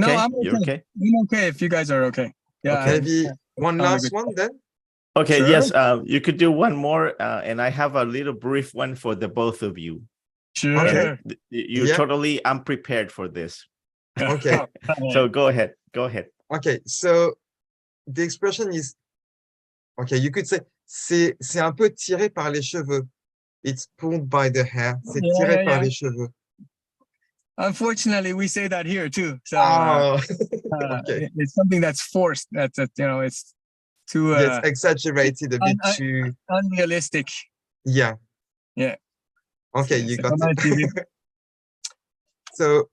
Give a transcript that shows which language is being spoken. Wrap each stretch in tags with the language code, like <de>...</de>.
<en>No, I'm okay. You're okay? I'm okay if you guys are okay. Yeah. Okay. Maybe one last one then. Okay. Sure. Yes. You could do one more, and I have a little brief one for the both of you. Sure. Okay. You're totally unprepared for this. Okay. So go ahead. Okay. So the expression is, okay, you could say,</en> <fr>c'est un peu tiré par les cheveux.</fr> <en>It's pulled by the hair.</en> <fr>C'est tiré par les cheveux.</fr> <en>Unfortunately, we say that here too. So okay. It's something that's forced. That's it's too it's exaggerated a bit too unrealistic. Yeah. Okay, you got it. So</en>